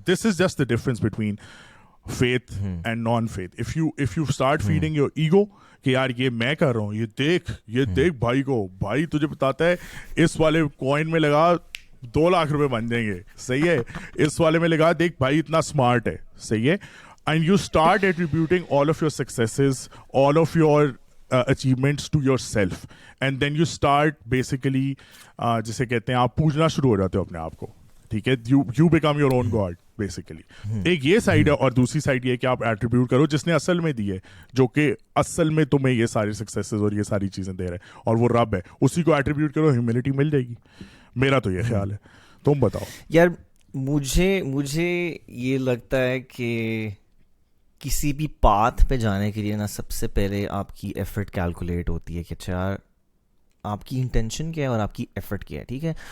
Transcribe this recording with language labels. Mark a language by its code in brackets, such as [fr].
[en] This is just the difference between faith and non-faith. If you start feeding your ego [hi] कि यार ये मैं कर रहा हूँ, ये देख भाई तुझे बताता है इस वाले कॉइन में लगा 2 लाख रुपए बन जाएंगे. सही है. इस वाले में लगा, देख भाई इतना स्मार्ट है. सही है. [en] And you start attributing all of your successes, all of your achievements to yourself, and then you start basically [hi] जिसे कहते हैं आप पूजना शुरू हो जाते हो अपने आप को. ठीक है. [en] You become your own god basically. [hi] एक ये साइड है, और दूसरी साइड ये कि आप एट्रीब्यूट करो जिसने असल में दी है, जो कि असल में तुम्हें ये सारी सक्सेसेस और ये सारी चीजें दे रहा है, और वो रब है, उसी को एट्रीब्यूट करो, ह्यूमिलिटी मिल जाएगी. मेरा तो ये ख्याल है. तुम बताओ यार. मुझे ये लगता है कि किसी भी पाथ पे जाने के लिए ना सबसे पहले आपकी एफर्ट कैलकुलेट होती है कि अच्छा यार आपकी इंटेंशन क्या है और आपकी एफर्ट क्या है. ठीक है.